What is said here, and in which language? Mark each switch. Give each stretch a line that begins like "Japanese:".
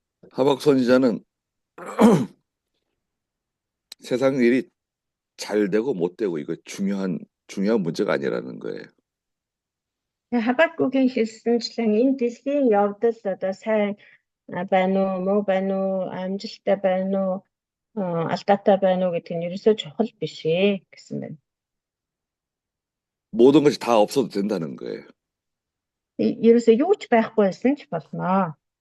Korean: 하박국 선지자는 세상 일이 잘 되고 못 되고 이거 중요한 문제가 아니라는 거예요.
Mongolian: Хабакугийн хэлсэнчлэн энэ дэлхийн явдал одоо сайн байна уу, муу байна уу, амжилттай байна уу, алдаатай байна уу гэдэг нь ерөөсөө чухал биш ээ гэсэн байна.
Korean: 모든 것이 다 없어도 된다는 거예요.
Mongolian: Ерөөсөө юу ч байхгүй байсан ч болно.